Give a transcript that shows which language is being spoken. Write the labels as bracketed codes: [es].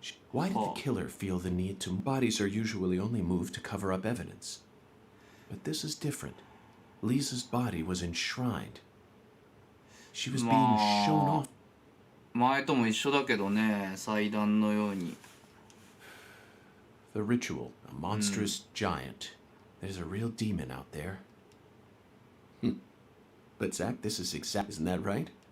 [en] Why did the killer feel the need to? Bodies are usually only moved to cover up evidence. But this is different. Lisa's body was enshrined. She was being shown off. [ja] 前とも一緒だけどね、祭壇のように。 [en] The ritual, a monstrous giant. There's a real demon out there. But Zach, this is exact, isn't that right?